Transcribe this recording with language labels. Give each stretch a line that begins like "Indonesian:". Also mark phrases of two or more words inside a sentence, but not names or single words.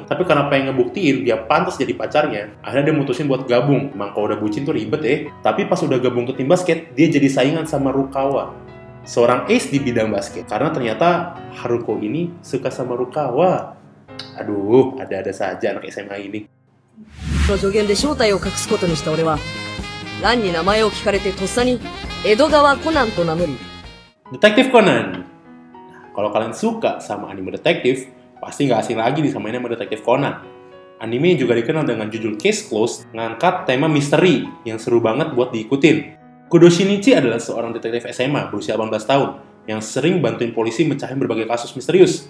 Indonesian: Tapi karena pengen ngebuktiin dia pantas jadi pacarnya, akhirnya dia mutusin buat gabung. Emang kalau udah bucin tuh ribet ya. Tapi pas udah gabung ke tim basket, dia jadi saingan sama Rukawa, seorang ace di bidang basket. Karena ternyata Haruko ini suka sama Rukawa. Aduh, ada-ada saja anak SMA ini.
Japanese: 助言で正体を隠すことにした俺は、蘭に名前を聞かれてとっさに江戸川コナンと名乗り。
Indonesian: Detektif Conan. Kalau kalian suka sama anime detektif, Pasti nggak asing lagi disamain sama Detektif Conan. Anime yang juga dikenal dengan judul Case Closed ngangkat tema misteri yang seru banget buat diikutin. Kudo Shinichi adalah seorang detektif SMA berusia 18 tahun yang sering bantuin polisi mecahin berbagai kasus misterius.